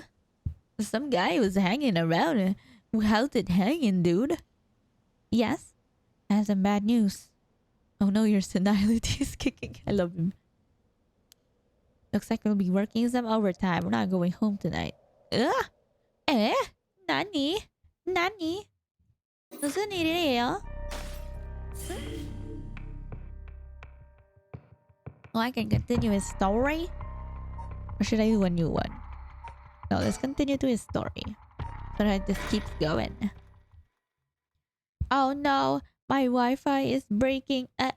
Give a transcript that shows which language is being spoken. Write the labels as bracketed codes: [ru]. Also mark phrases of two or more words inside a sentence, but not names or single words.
[en] Some guy was hanging around. How's it hanging, dude? Yes, I have some bad news. Oh no, your senility is kicking. I love him. Looks like we'll be working some overtime. We're not going home tonight. Ugh! [ja] Eh? Nani? Nani? [ko] 무슨 일이에요? [en] Oh, I can continue his story? Or should I do a new one? No, let's continue to his story. So that it just keeps going. Oh no! My Wi-Fi is breaking.